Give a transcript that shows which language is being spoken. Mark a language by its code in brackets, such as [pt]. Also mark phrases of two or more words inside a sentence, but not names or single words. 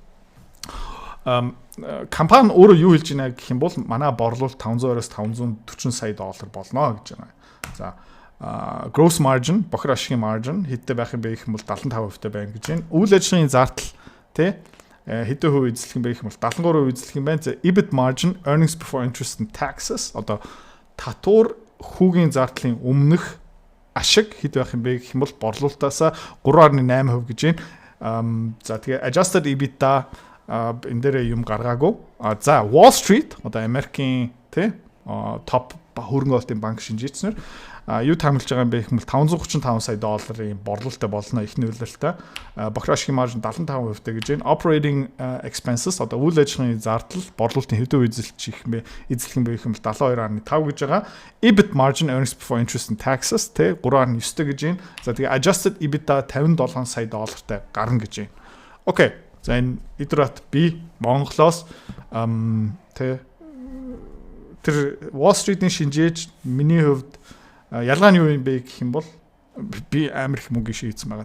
[mn] Компани өөрөө юу хэлж байна гэх юм бол манай борлуулалт 500-аас 540 сая доллар болно гэж байна. За [en] gross margin, [mn] бохир ашигын margin хэдтэй байх юм бэ гэх юм бол 75% байна гэж байна. Үйл ажиллагааны зардал тий хэдэн хувь эзлэх юм бэ гэх юм бол 73% эзлэх юм байна. За [en] EBIT margin, earnings before interest and taxes [mn] одоо татвар хүүгийн зардлын өмнөх ашиг хэд байх юм бэ гэх юм бол борлуулалтаас 3.8% гэж байна. За тэгээ [en] adjusted EBITDA [mn] энэ дээр юм гаргаагүй. За Wall Street одоо Америкийн тий топ хөрөнгө оруулалтын банк шинжээчнэр юу таамаглаж байгаа юм бэ гэх юм бол 535 сая долларын борлуулалттай болно эхний үйлрэлтээ. Бохир ашигын маржин 75% гэж байна. [en] Operating expenses [mn] одоо үйл ажиллагааны зардал борлуулалтын хэдэн эзлэх юм бэ гэх юм бол 72.5 гэж байгаа. [en] EBIT margin, earnings before interest and taxes [mn] тэ 3.9 гэж байна. За тэгээ [en] adjusted EBITDA [mn] 57 сая доллартай гарна гэж байна. Окей. За энэ идрат би Монголоос тэ тэр Wall Street-ийн шинжээж миний хувьд ялгаа нь юу юм бэ гэх юм бол би амар их мөнгө шийдсэн байгаа.